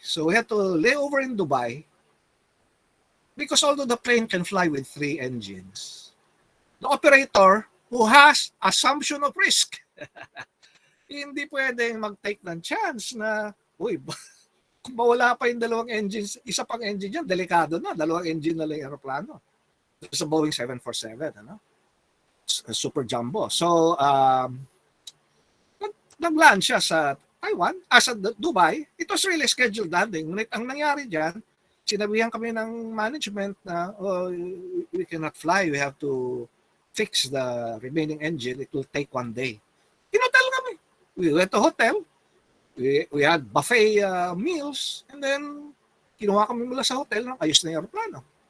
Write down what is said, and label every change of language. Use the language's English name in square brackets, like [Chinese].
[English] So we had to lay over in Dubai because although the plane can fly with 3 engines, the operator who has assumption of risk [Filipino] hindi pwedeng mag-take ng chance na, kung mawala pa yung 2 engines, isa pang engine yan, delikado na, 2 engine na lang yung aeroplano. Sa Boeing 747, super jumbo. So, nag-land siya sa Taiwan, sa Dubai. [English] It was really scheduled landing. [Filipino] Ngunit ang nangyari dyan, sinabihan kami ng management na, [English] we cannot fly, we have to fix the remaining engine, it will take 1 day. [Filipino] Tinotel kami. [English] We went to hotel, we had buffet meals, and then [Filipino] kinuha kami mula sa hotel ng ayos na yung aeroplano.